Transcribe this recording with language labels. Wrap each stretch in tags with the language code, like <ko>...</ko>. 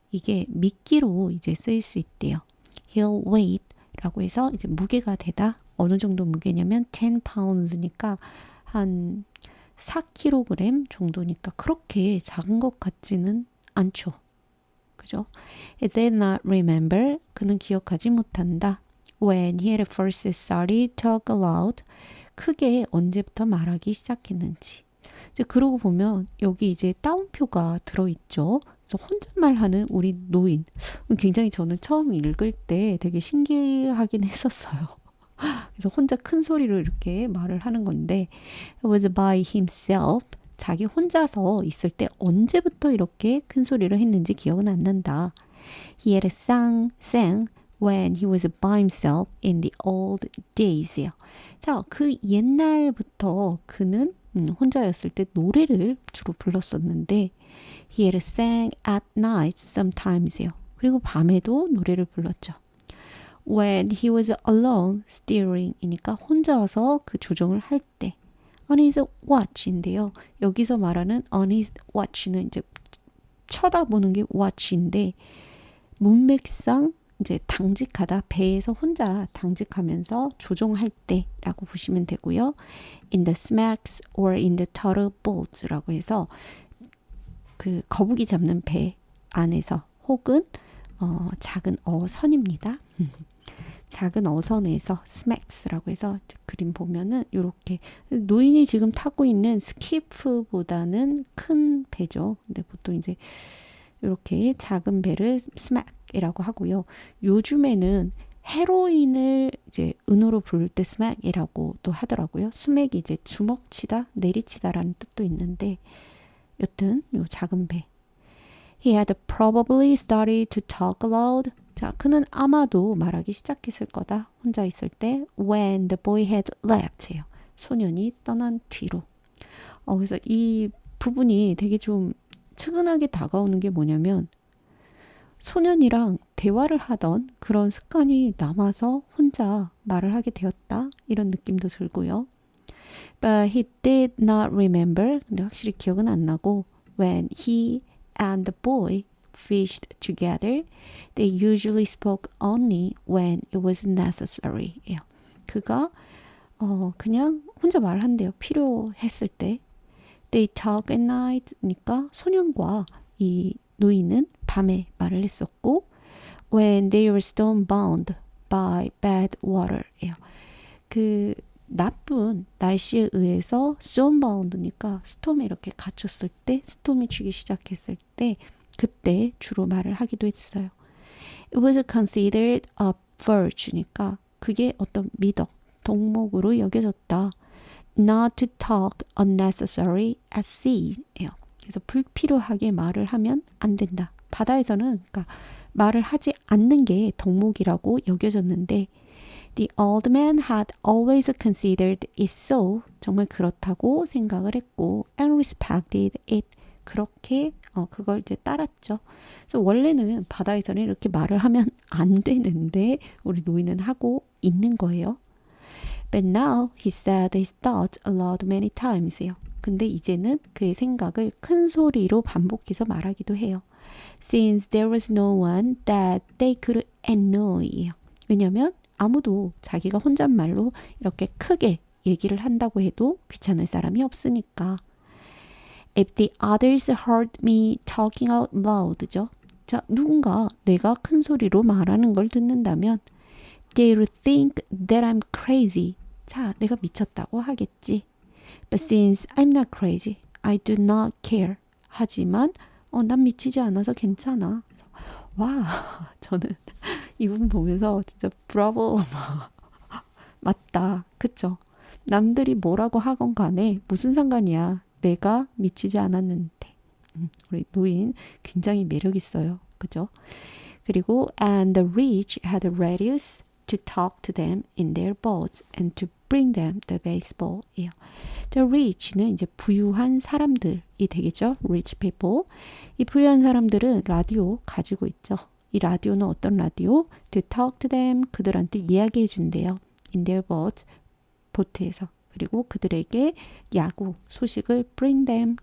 <ko>이게 미끼로 이제 쓰일 수 있대요.</ko> <en>He'll weight</en> <ko>라고 해서 이제 무게가 되다. 어느 정도 무게냐면 10 pounds니까 한 4kg 정도니까 그렇게 작은 것 같지는 않죠. 그죠?</ko> <en>He did not remember.</en> <ko>그는 기억하지 못한다.</ko> <en>When he had first started to talk aloud.</en> <ko>크게 언제부터 말하기 시작했는지. 이제 그러고 보면 여기 이제 따옴표가 들어있죠. 그래서 혼잣말하는 우리 노인. 굉장히 저는 처음 읽을 때 되게 신기하긴 했었어요. 그래서 혼자 큰 소리로 이렇게 말을 하는 건데</ko> <en>It was by himself.</en> <ko>자기 혼자서 있을 때 언제부터 이렇게 큰 소리로 했는지 기억은 안 난다.</ko> <en>He had sang when he was by himself in the old days요.</en> <ko>자, 그 옛날부터 그는 혼자였을 때 노래를 주로 불렀었는데</ko> <en>He had sang at night sometimes</en> <ko>요. 그리고 밤에도 노래를 불렀죠.</ko> <en>When he was alone steering이니까</en> <ko>혼자서 그 조종을 할 때</ko> <en>on his watch인데요.</en> <ko>여기서 말하는 on his watch는 이제 쳐다보는 게 watch인데 문맥상 이제 당직하다 배에서 혼자 당직하면서 조종할 때라고 보시면 되고요.</ko> <en>In the smacks or in the turtle boats</en> <ko>라고 해서 그 거북이 잡는 배 안에서 혹은 작은 어선입니다. 작은 어선에서 스맥스라고 해서 그림 보면은 이렇게 노인이 지금 타고 있는 스키프보다는 큰 배죠. 근데 보통 이제 이렇게 작은 배를 smack이라고 하고요. 요즘에는 헤로인을 이제 은어로 부를 때 smack이라고 또 하더라고요. smack이 이제 주먹치다, 내리치다라는 뜻도 있는데 여튼 요 작은 배.</ko> <en>He had probably started to talk aloud.</en> <ko>자, 그는 아마도 말하기 시작했을 거다. 혼자 있을 때</ko> <en>when the boy had left</en> <ko>해요. 소년이 떠난 뒤로. 그래서 이 부분이 되게 좀 측은하게 다가오는 게 뭐냐면 소년이랑 대화를 하던 그런 습관이 남아서 혼자 말을 하게 되었다. 이런 느낌도 들고요.</ko> <en>But he did not remember.</en> <ko>근데 확실히 기억은 안 나고</ko> <en>when he and the boy fished together, they usually spoke only when it was necessary.</en> <ko>예요. 그가 그냥 혼자 말한대요. 필요했을 때.</ko> <en>They talk at night니까</en> <ko>소년과 이 노인은 밤에 말을 했었고</ko> <en>when they were storm-bound by bad water예요.</en> <ko>그 나쁜 날씨에 의해서 storm-bound니까 스톰에 이렇게 갇혔을 때, 스톰이 치기 시작했을 때 그때 주로 말을 하기도 했어요.</ko> <en>It was considered a virtue</en> <ko>니까 그게 어떤 미덕, 덕목으로 여겨졌다.</ko> <en>Not to talk unnecessary at sea예요.</en> <ko>그래서 불필요하게 말을 하면 안 된다. 바다에서는 그러니까 말을 하지 않는 게 덕목이라고 여겨졌는데</ko> <en>The old man had always considered it so.</en> <ko>정말 그렇다고 생각을 했고</ko> <en>and respected it.</en> <ko>그렇게 그걸 이제 따랐죠. 그래서 원래는 바다에서는 이렇게 말을 하면 안 되는데 우리 노인은 하고 있는 거예요.</ko> <en>But now he said his thoughts aloud many times요.</en> <ko>근데 이제는 그의 생각을 큰 소리로 반복해서 말하기도 해요.</ko> <en>Since there was no one that they could annoy.</en> <ko>왜냐면 아무도 자기가 혼잣말로 이렇게 크게 얘기를 한다고 해도 귀찮을 사람이 없으니까.</ko> <en>If the others heard me talking out loud죠.</en> <ko>자, 누군가 내가 큰 소리로 말하는 걸 듣는다면</ko> <en>They'll think that I'm crazy.</en> <ko>자, 내가 미쳤다고 하겠지.</ko> <en>But since I'm not crazy, I do not care.</en> <ko>하지만 난 미치지 않아서 괜찮아. 와, 저는 이 부분 보면서 진짜 브라보 맞다. 그쵸? 남들이 뭐라고 하건 간에 무슨 상관이야. 내가 미치지 않았는데. 우리 노인 굉장히 매력 있어요. 그죠? 그리고</ko> <en>and the rich had radios to talk to them in their boats and to bring them the baseball이에요.</en> <ko>The rich는 이제 부유한 사람들이 되겠죠.</ko> <en>Rich people.</en> <ko>이 부유한 사람들은 라디오 가지고 있죠. 이 라디오는 어떤 라디오?</ko> <en>To talk to them.</en> <ko>그들한테 이야기해 준대요.</ko> <en>In their boats.</en> <ko>보트에서. 그리고 그들에게 야구 소식을</ko> <en>bring them.</en>